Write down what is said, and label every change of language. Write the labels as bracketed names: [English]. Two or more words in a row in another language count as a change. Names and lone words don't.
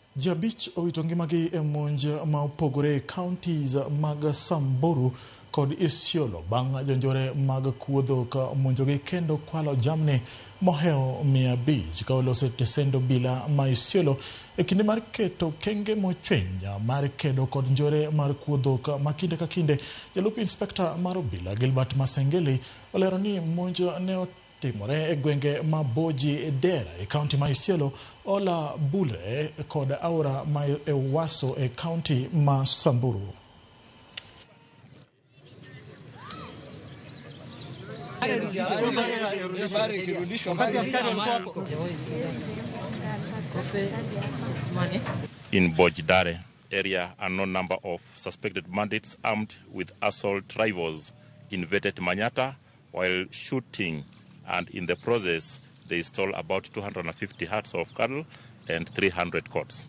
[Luo (Kenya and Tanzania)] Jabich owito ngimagi e monj ma opogore counties mag Samburu kod Isiolo bang' jonjore mag kuodho ka monjogi kendo kwalo jamni moheo 500 ka olose tesendo bila ma Isiolo e kinde mar keto kenge mochwenya mar kedo kod njore mar kuodho ka makinde ka kinde. Jalup inspekta mar obila Gilbert Masengeli olero ni monj ne timore e gwenge ma Boji Dera e kaunti ma Isiolo, Ola Bule kod Aura ma e Waso e kaunti ma Samburu. [English] In Bojdare area, a known number of suspected bandits armed with assault rifles invaded Manyata while shooting, and in the process they stole about 250 herds of cattle and 300 goats.